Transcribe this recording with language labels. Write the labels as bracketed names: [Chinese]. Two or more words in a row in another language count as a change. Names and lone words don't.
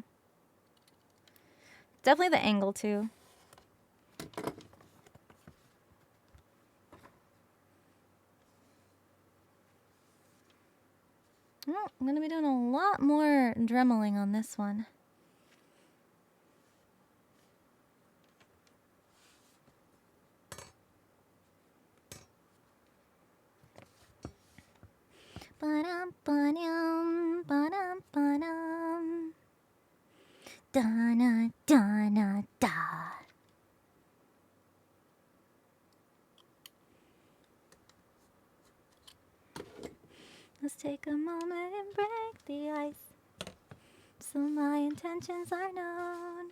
[English] Definitely the angle too. Well, I'm gonna be doing a lot more dremeling on this one. Ba-dum, ba-dum, ba-dum, ba-dum. Da-na, da-na, da. Let's take a moment and break the ice, so my intentions are known.